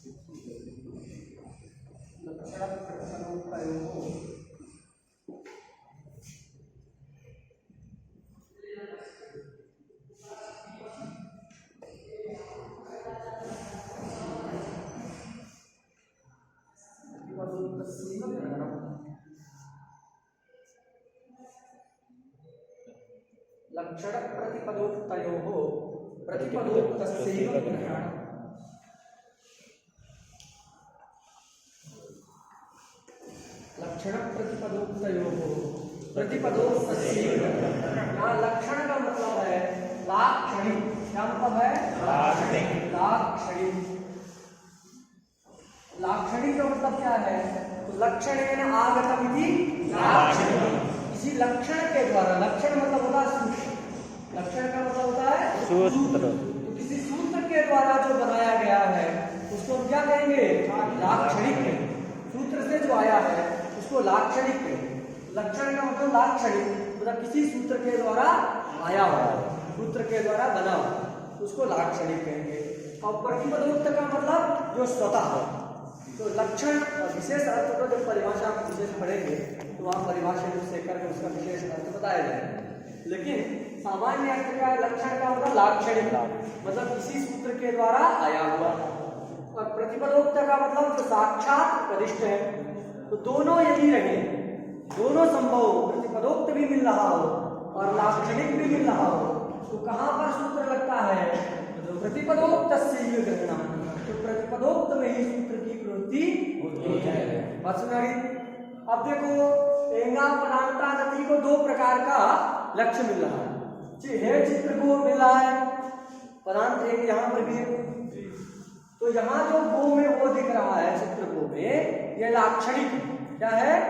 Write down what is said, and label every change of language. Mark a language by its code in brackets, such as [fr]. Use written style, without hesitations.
[sa] लक्षण प्रतिपदोक्तयोः लक्षण प्रतिपदोक्तयोः प्रतिपदोक्तस्यैव ग्रहणम्। लक्षण प्रतिपदोक्तयोः प्रतिपदोक्तस्यैव ग्रहणम्। [hi] यहाँ लक्षण का मतलब है लाक्षणिक। क्या मतलब है? लाक्षणिक। लाक्षणिक का मतलब क्या है? तो [sa] लक्षणेन आगतम् इति लाक्षणिक। [hi] इसी लक्षण के द्वारा, लक्षण मतलब होता है सूत्र, लक्षण का मतलब होता है सूत्र। तो किसी सूत्र के द्वारा जो बनाया गया है उसको हम क्या कहेंगे? लाक्षणिक कहेंगे। सूत्र से जो आया है उसको लाक्षणिक कहेंगे। लक्षण का मतलब लाक्षणिक, मतलब किसी सूत्र के द्वारा आया हुआ, सूत्र के द्वारा बना हुआ, उसको लाक्षणिक कहेंगे। और प्रतिपदोक्त का मतलब जो स्वतः। तो लक्षण विशेष अर्थ को जब परिभाषा विशेष पढ़ेंगे तो वहाँ परिभाषा से करके उसका विशेष अर्थ बताया जाएगा। लेकिन सामान्य अर्थ का लक्षण का मतलब लाक्षणिक, मतलब किसी सूत्र के द्वारा आया हुआ। और प्रतिपदोक्त का मतलब जो साक्षात उपदिष्ट है। तो दोनों यदि रहे, दोनों संभव हो, प्रतिपदोक्त भी मिल रहा हो और लाक्षणिक भी मिल रहा हो, तो कहाँ पर सूत्र लगता है? [sa] प्रतिपदोक्तस्यैव ग्रहणम्। [hi] तो प्रतिपदोक्त में ही सूत्र की प्रवृत्ति होती है। बात सुना रही? अब देखो, एंगा पदांता गति को दो प्रकार का लक्ष्य मिल रहा है। चित्र को मिल रहा है, पदांत एक यहाँ पर भी है। तो यहाँ जो गो में वो दिख रहा है चित्र गो में, ये लाक्षणिक। क्या है?